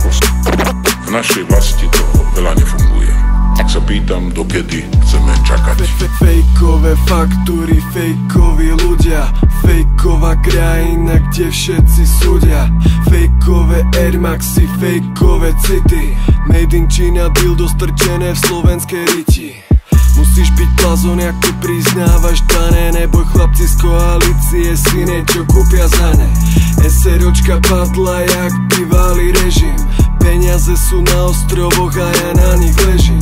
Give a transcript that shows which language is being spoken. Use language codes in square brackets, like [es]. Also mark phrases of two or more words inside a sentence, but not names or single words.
[sk] V našej vlasti to veľa nefunguje. Tak sa pýtam, dokedy chceme čakať. Fejkové faktúry, fejkoví ľudia, fejková krajina, kde všetci súdia. Fejkové Air Maxi, fejkové city, [en] made in China, [sk] dildo strčené v slovenskej riti. Musíš byť blázon, ako priznávaš dané, neboj chlapci z koalície si niečo kúpia za ne. SROčka padla jak bývalý režim, peniaze sú na ostrovoch a ja na nich ležím.